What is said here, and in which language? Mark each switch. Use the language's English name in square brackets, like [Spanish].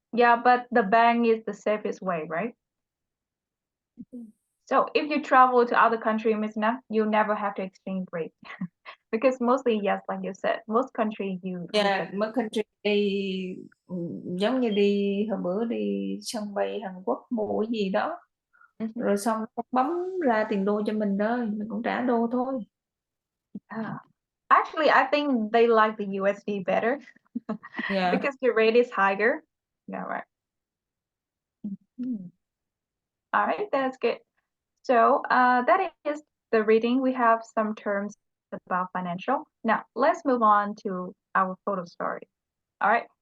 [English] Yeah, but the bank is the safest way, right? So if you travel to other country, Miss Na, you never have to exchange rate. Because mostly, yes, like you said, most country you [Vietnamese] Yeah, mất country đi giống như đi hồi bữa đi sân bay Hàn Quốc mua cái gì đó, rồi xong bấm ra tiền đô cho mình thôi, mình cũng trả đô thôi. [English] Actually, I think they like the USD better Yeah. because the rate is higher. Yeah, right. All right, that's good. So that is the reading. We have some terms about financial. Now let's move on to our photo story. All right.